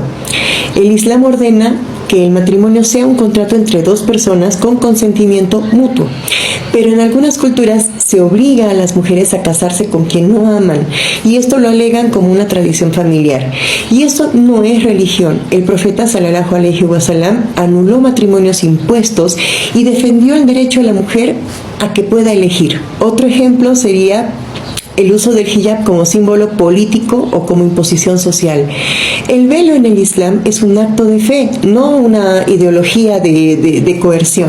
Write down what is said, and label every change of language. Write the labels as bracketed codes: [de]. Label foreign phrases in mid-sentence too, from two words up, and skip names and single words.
[es] El Islam ordena que el matrimonio sea un contrato entre dos personas con consentimiento mutuo, pero en algunas culturas se obliga a las mujeres a casarse con quien no aman, y esto lo alegan como una tradición familiar. Y eso no es religión. El profeta [ar] صلى الله عليه وسلم [es] anuló matrimonios impuestos y defendió el derecho de la mujer a que pueda elegir. Otro ejemplo sería el uso del hijab como símbolo político o como imposición social. El velo en el Islam es un acto de fe, no una ideología de coerción.